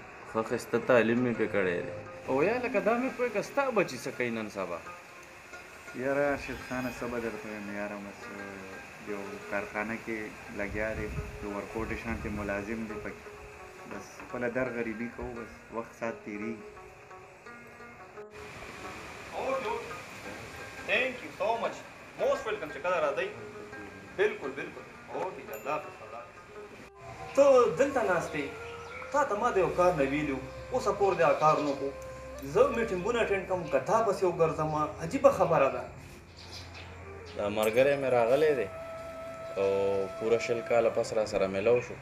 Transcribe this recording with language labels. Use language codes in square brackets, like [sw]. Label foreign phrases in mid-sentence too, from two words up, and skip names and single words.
[ps] ښه ښایسته تعلیم مې پرې کړی دی. او یا لکه دا مې پوهېږه ستا بچي څه کوي نن سبا؟ یاره ارشد خانه څه به درته ووایم یاره بس یو کارخانه کې لګیا دی د ورکوټې شانتې ملازم دی پکې بس خپله در غریبي کوو بس وخت ساعت تېرېږي. [en] Thank you so much. Most welcome [ps] چې کله راځئ. بالکل اوکې الله حافظ. ته دلته ناست یې تا ته ما د یو کار نه ویلي اوسه پور د کار نه کړو زه میټینګونه اټینډ کوم که تا پسې وګرځم عجیبه خبره ده. دا ملګری مې راغلی دی او پوره 20 کاله پس را سره میلاو شو.